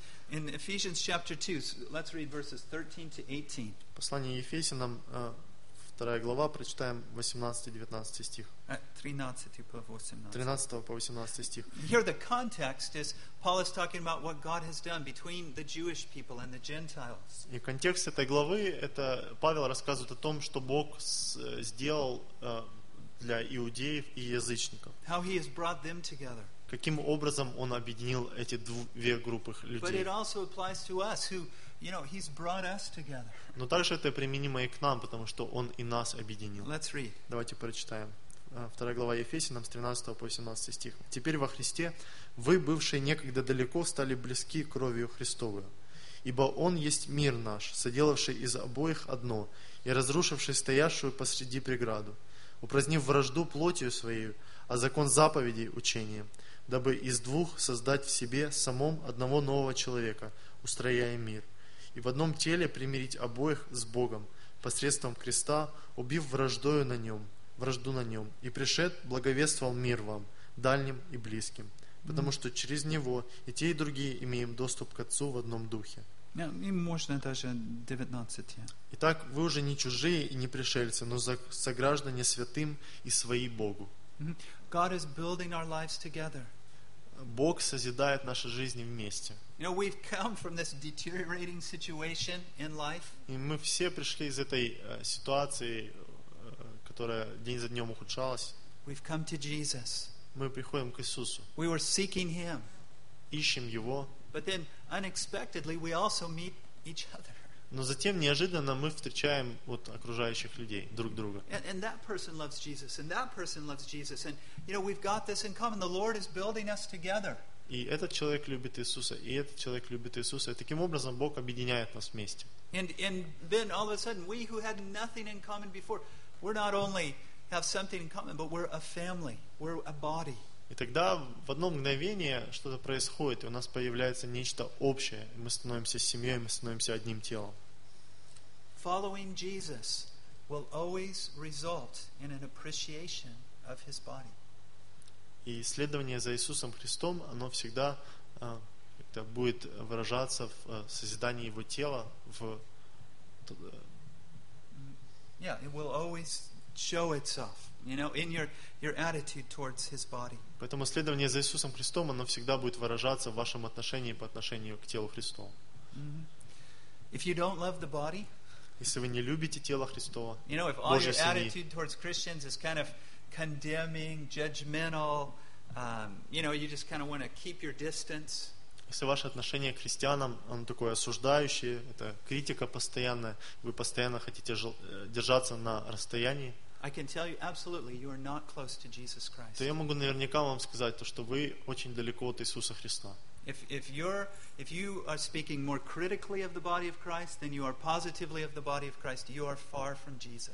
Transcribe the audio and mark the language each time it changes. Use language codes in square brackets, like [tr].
[en] In Ephesians chapter 2, let's read verses 13 to 18. [ru] Послание Ефесянам, вторая глава, прочитаем 18-19 стих. 13 по 18 стих. [en] Here the context is Paul is talking about what God has done between the Jewish people and the Gentiles. [ru] И контекст этой главы — это Павел рассказывает о том, что Бог сделал для иудеев и язычников. [en] How he has brought them together. [ru] Каким образом он объединил эти две группы людей. [en] But it also applies to us who, you know, he's brought us together. [ru] Но также это применимо и к нам, потому что он и нас объединил. [en] Let's read. [ru] Давайте прочитаем. 2 глава Ефесянам, с 13 по 18 стих. «Теперь во Христе вы, бывшие некогда далеко, стали близки кровью Христовой. Ибо Он есть мир наш, соделавший из обоих одно и разрушивший стоящую посреди преграду, упразднив вражду плотью своей, а закон заповедей учения, дабы из двух создать в себе самом одного нового человека, устрояя мир, и в одном теле примирить обоих с Богом посредством креста, убив враждою на нем». Вражду на нем, и пришед, благовествовал мир вам, дальним и близким, потому что через него и те, и другие имеем доступ к Отцу в одном духе. И можно даже 19. Итак, вы уже не чужие и не пришельцы, но сограждане святым и свои Богу. [en] God is building our lives together. [ru] Бог созидает наши жизни вместе. [en] You know, we've come from this deteriorating situation in life. [ru] И мы все пришли из этой ситуации, которая день за днем ухудшалась. Мы приходим к Иисусу. [en] We were seeking him. [ru] Ищем Его. [en] But then unexpectedly we also meet each other. [ru] Но затем неожиданно мы встречаем вот окружающих людей, друг друга. [en] And that person loves Jesus, and that person loves Jesus. And you know, we've got this in common. The Lord is building us together. [ru] И этот человек любит Иисуса, и этот человек любит Иисуса. И таким образом Бог объединяет нас вместе. [en] And then all of a sudden we who had nothing in common before, we're not only have something in common, but we're a family. We're a body. [ru] И тогда в одно мгновение что-то происходит, и у нас появляется нечто общее. Мы становимся семьей, мы становимся одним телом. [en] Following Jesus will always result in an appreciation of His body. [ru] И следование за Иисусом Христом, оно всегда как-то будет выражаться в созидании Его тела, в [en] Yeah, it will always show itself, you know, in your attitude towards His body. [ru] Поэтому следование за Иисусом Христом, оно всегда будет выражаться в вашем отношении по отношению к телу Христову. [en] If you don't love the body, [ru] если вы не любите тело Христово, [en] you know, if all your attitude towards Christians is kind of condemning, judgmental, you know, you just kind of want to keep your distance. [ru] Если ваше отношение к христианам, оно такое осуждающее, это критика постоянная, вы постоянно хотите держаться на расстоянии. [en] I can tell you absolutely, you are not close to Jesus Christ. [ru] То я могу наверняка вам сказать то, что вы очень далеко от Иисуса Христа. [en] If you are speaking more critically of the body of Christ than you are positively of the body of Christ, you are far from Jesus.